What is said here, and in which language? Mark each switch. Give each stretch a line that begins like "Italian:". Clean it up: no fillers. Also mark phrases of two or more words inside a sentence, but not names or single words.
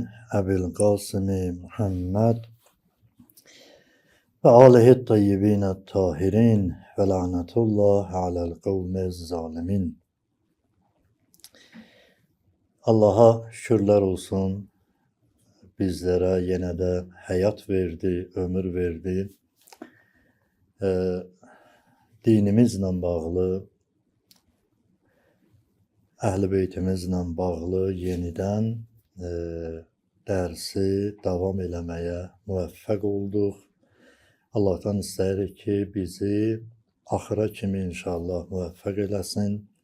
Arabic: أبي القاسم محمد وآله الطيبين الطاهرين ولعنة الله على القوم الظالمين.
Turkish: Allah'a şükürler olsun, bizlere yine de hayat verdi, ömür verdi.
Azerbaijani: Dinimizle bağlı, Əhl-i Beytimizlə bağlı yenidən dərsi davam eləməyə müvəffəq olduq. Allah'tan istəyirik ki, bizi axıra kimi inşallah müvəffəq eləsin.